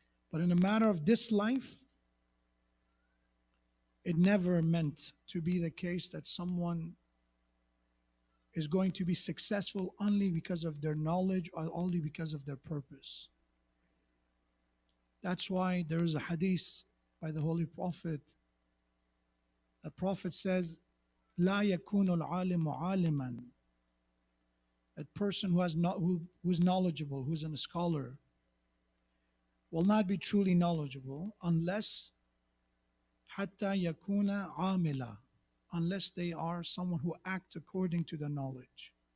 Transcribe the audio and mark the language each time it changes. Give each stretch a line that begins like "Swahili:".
English: But in a matter of this life, it never meant to be the case that someone is going to be successful only because of their knowledge or only because of their purpose. That's why there is a hadith by the Holy Prophet. The Prophet says,
Arabic: لا يكون العالم عالما.
English: A person who's knowledgeable, who's a scholar, will not be truly knowledgeable unless
Arabic: حتى يكون عاملا,
English: unless they are someone who act according to the knowledge.